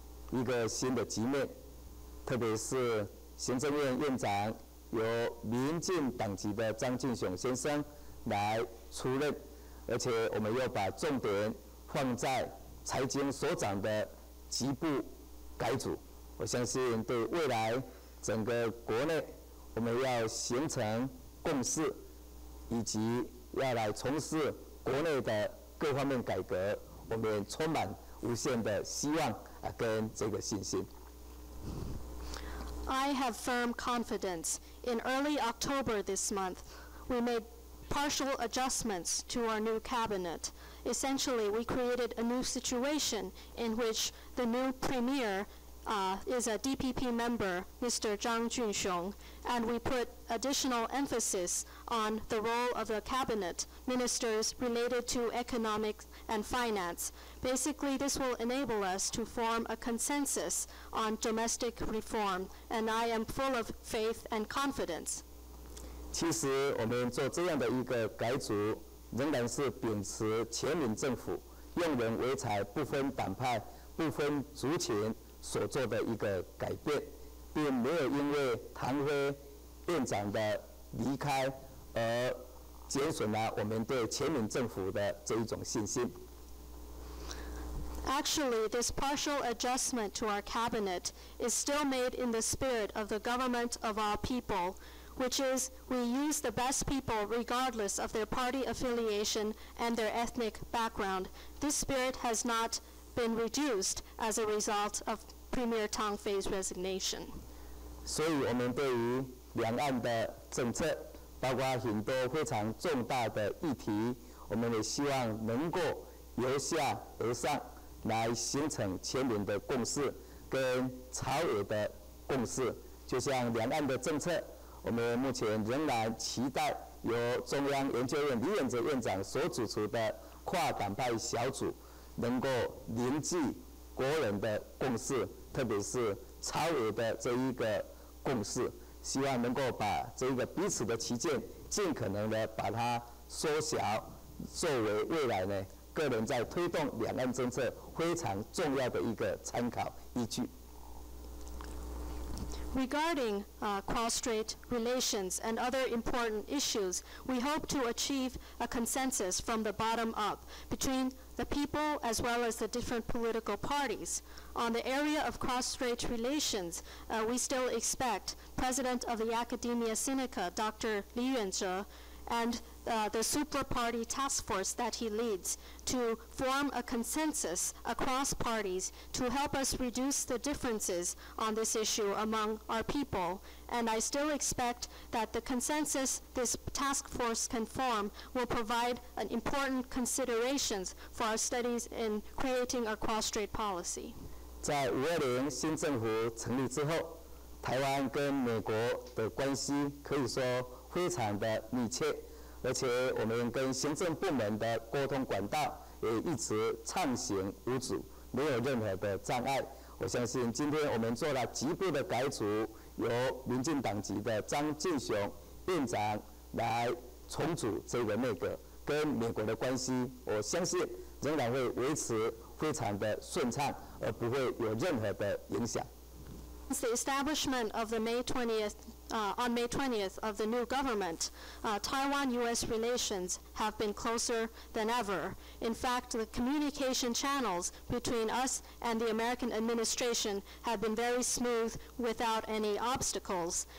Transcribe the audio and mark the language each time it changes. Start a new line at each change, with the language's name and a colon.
Chinese: 一个新的局面，特别是行政院院长由民进党籍的张俊雄先生来出任，而且我们又把重点放在财经所长的局部改组，我相信对未来整个国内我们要形成共识，以及要来从事国内的各方面改革，我们充满无限的希望跟这个信心。
English: I have firm confidence. In early October this month, we made partial adjustments to our new cabinet. Essentially, we created a new situation in which the new premier is a DPP member, Mr. Zhang Junxiong, and we put additional emphasis on the role of the cabinet ministers related to economics and finance. Basically, this will enable us to form a consensus on domestic reform, and I am full of faith and confidence.
Chinese: 其实我们做这样的一个改组，仍然是秉持全民政府用人为才、不分党派、不分族群所做的一个改变，并没有因为唐飞院长的离开而减损了我们对全民政府的这一种信心。
English: Actually, this partial adjustment to our cabinet is still made in the spirit of the government of our people, which is we use the best people regardless of their party affiliation and their ethnic background. This spirit has not been reduced as a result of Premier Tang Fei's resignation.
Chinese: 所以我们对于两岸的政策，包括很多非常重大的议题，我们也希望能够由下而上来形成全民的共识跟朝野的共识。就像两岸的政策，我们目前仍然期待由中央研究院李远哲院长所主持的跨党派小组，能够凝聚国人的共识，特别是朝野的这一个共识，希望能够把这一个彼此的歧见，尽可能的把它缩小，作为未来呢个人在推动两岸政策非常重要的一个参考依据。
English: Regarding cross-strait relations and other important issues, we hope to achieve a consensus from the bottom up between the people as well as the different political parties. On the area of cross-strait relations, we still expect President of the Academia Sinica, Dr. Li Yuanzhe, and the super-party task force that he leads to form a consensus across parties to help us reduce the differences on this issue among our people. And I still expect that the consensus this task force can form will provide important considerations for our studies in creating our cross-strait policy.
Chinese: 在520新政府成立之后，台湾跟美国的关系可以说非常的密切，而且我们跟行政部门的沟通管道也一直畅行无阻，没有任何的障碍。我相信今天我们做了局部的改组，由民进党籍的张俊雄院长来重组这个内阁，跟美国的关系，我相信仍然会维持非常的顺畅，而不会有任何的影响。
English: Since the establishment of the on May 20th of the new government, Taiwan-U.S. relations have been closer than ever. In fact, the communication channels between us and the American administration have been very smooth without any obstacles.